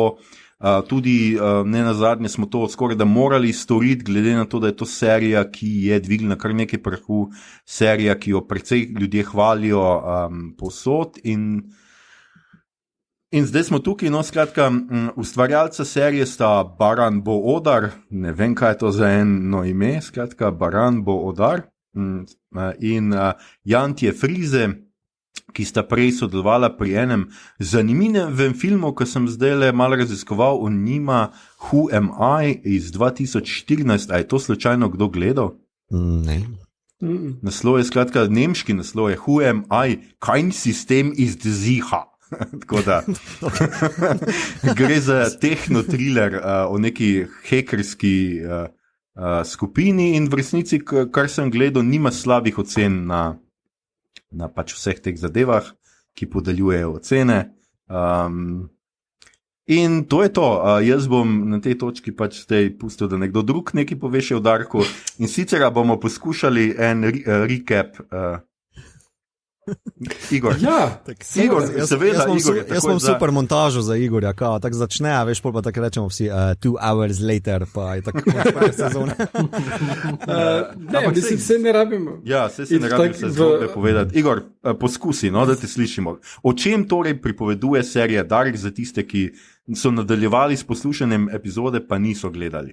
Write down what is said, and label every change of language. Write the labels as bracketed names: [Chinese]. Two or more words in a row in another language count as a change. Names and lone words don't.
[Slovenian] Tudi ne nazadnje smo to skoraj da morali storiti, glede na to, da je to serija, ki je dvignila kar nekaj prahu, serija, ki jo precej ljudje hvalijo povsod in zdaj smo tukaj, no skratka, ustvarjalca serije sta Baran Bo Odar, ne vem kaj je to za eno ime, skratka Baran Bo Odar in Jantje Frize. ki sta prej sodelovala pri enem zanimivem filmu, ki sem zdaj le malo raziskoval o njima, Who Am I iz 2014. A je to slučajno kdo gledal? Ne. Naslov je skratka, nemški naslov je Who Am I? Kein System ist sicher. Tako da gre za tehno-thriller o neki hekerski skupini in v resnici, kar sem gledal, nima slabih ocen na pač vseh teh zadevah, ki podeljujejo ocene. In to je to. Jaz bom na tej točki pač zdaj pustil, da nekdo drug nekaj pove še o Darku. In sicer bomo poskušali en recap. Igor. Ja, Igor, seveda, Igor. Jaz imam super montažo za Igorja, tako začne, a veš, pol pa tako rečemo vsi [English] 2 hours later, [Slovenian] pa je tako konec sezone. Ne, mislim, se ne rabimo. Ja, se ne rabimo vse zgodbe povedati. Igor, poskusi, no, da te slišimo. O čem torej pripoveduje serija Dark za tiste, ki so nadaljevali s poslušanjem epizode, pa niso gledali?